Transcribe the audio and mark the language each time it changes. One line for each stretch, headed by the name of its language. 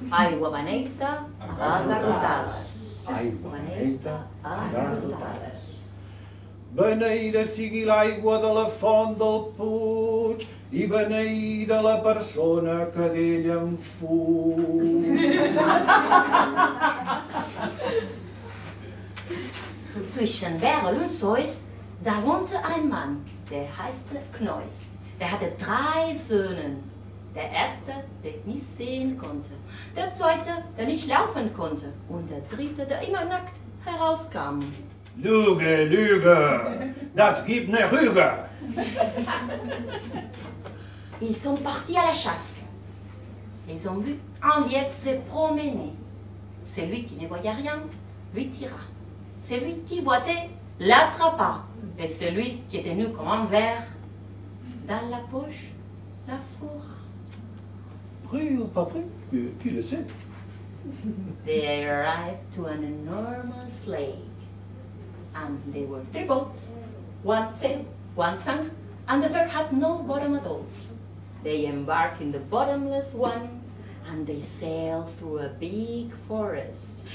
Catalan: Aigua beneita a garrotades. Aigua beneita a garrotades. Beneïda sigui l'aigua de la font del Puig i beneïda la persona que d'ella en fuig.
German: Zwischen Berl und Zeus, da wohnte ein Mann, der heißte Kneus. Der hatte 3 Söhne. Der erste, der nicht sehen konnte. Der zweite, der nicht laufen konnte. Und der dritte, der immer nackt herauskam. Lüge, Lüge, das gibt ne Rüge.
French: Ils sont partis à la chasse. Ils ont vu un lièvre se promener. Celui qui ne voyait rien lui tira. Celui qui boitait l'attrapa. Et celui qui était nu comme un verre, dans la poche, la fourra. Pris ou pas pris, qui le sait?
English: They arrived to an enormous lake. And there were 3 boats. One sailed, one sank, and the third had no bottom at all. They embarked in the bottomless one, and they sailed through a big forest.